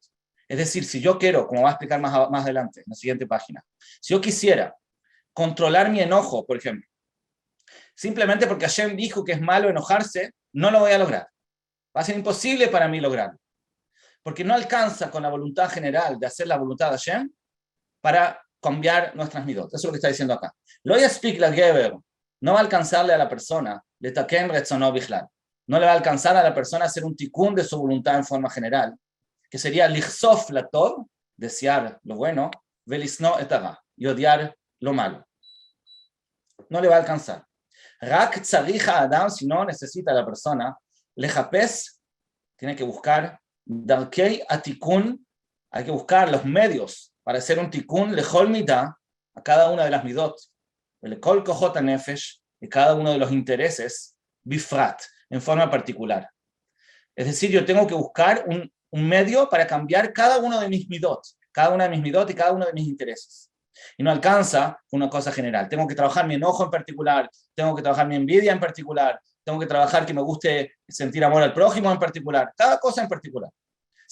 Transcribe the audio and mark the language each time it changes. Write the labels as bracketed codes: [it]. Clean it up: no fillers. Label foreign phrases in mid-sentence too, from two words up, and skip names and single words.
[es] Es decir, si yo quiero, como va a explicar más adelante, en la siguiente página, si yo quisiera controlar mi enojo, por ejemplo, simplemente porque Hashem dijo que es malo enojarse, no lo voy a lograr. Va a ser imposible para mí lograrlo. Porque no alcanza con la voluntad general de hacer la voluntad de Hashem para cambiar nuestras midot. Eso es lo que está diciendo acá. [he] לא יספיק לגבר, [es] no va a alcanzarle a la persona, [he] לתקן רצונו בכלל. [es] No le va a alcanzar a la persona a hacer un tikkun de su voluntad en forma general, que sería [he] לחשוק לטוב, [es] desear lo bueno, [he] ולשנוא את הרע, [es] y odiar lo malo. No le va a alcanzar. [he] רק צריך אדם, [es] si no necesita a la persona, lejapes, tiene que buscar, [he] דרכי התיקון, [es] hay que buscar los medios para hacer un tikkun [he] לכל מידה, [es] a cada una de las midot, [he] לכל כוחות הנפש, [es] y cada uno de los intereses, bifrat, en forma particular. Es decir, yo tengo que buscar un medio para cambiar cada uno de mis midot, cada una de mis midot y cada uno de mis intereses. Y no alcanza una cosa general. Tengo que trabajar mi enojo en particular, tengo que trabajar mi envidia en particular, tengo que trabajar que me guste sentir amor al prójimo en particular, cada cosa en particular.